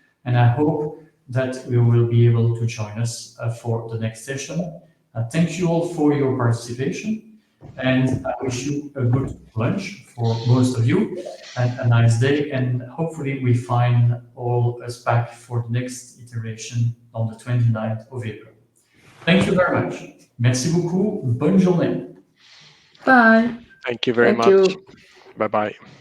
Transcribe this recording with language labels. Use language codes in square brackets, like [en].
[en] And I hope that you will be able to join us for the next session. Thank you all for your participation, and I wish you a good lunch for most of you, and a nice day, and hopefully we find all us back for the next iteration on the 29th of April. Thank you very much. [fr] Merci beaucoup. Bonne journée. [en] Bye. Thank you very much. Bye-bye.